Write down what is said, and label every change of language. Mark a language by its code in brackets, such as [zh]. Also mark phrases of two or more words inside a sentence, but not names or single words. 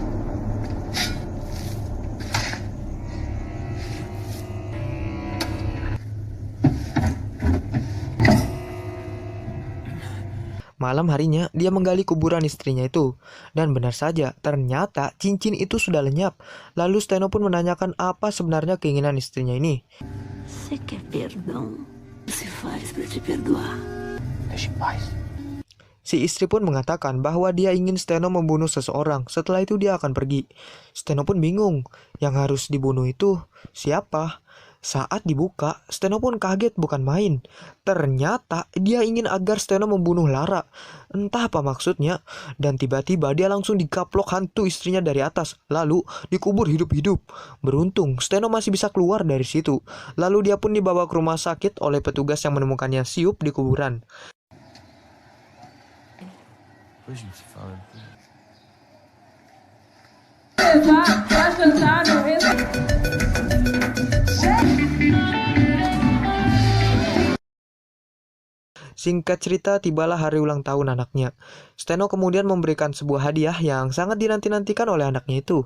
[id] Malam harinya, dia menggali kuburan istrinya itu. Dan benar saja, ternyata cincin itu sudah lenyap. Lalu Steno pun menanyakan apa sebenarnya keinginan istrinya ini. [pt] Você quer perdão? Se faz para te perdoar. Deixa em paz. [id] Si istri pun mengatakan bahwa dia ingin Steno membunuh seseorang. Setelah itu dia akan pergi. Steno pun bingung. Yang harus dibunuh itu siapa? Saat dibuka, Steno pun kaget bukan main. Ternyata dia ingin agar Steno membunuh Lara. Entah apa maksudnya. Dan tiba-tiba dia langsung dikaplok hantu istrinya dari atas. Lalu dikubur hidup-hidup. Beruntung Steno masih bisa keluar dari situ. Lalu dia pun dibawa ke rumah sakit oleh petugas yang menemukannya siup di kuburan. [pt] Depois a gente se fala. [id] Singkat cerita, tibalah hari ulang tahun anaknya. Steno kemudian memberikan sebuah hadiah yang sangat dinanti-nantikan oleh anaknya itu.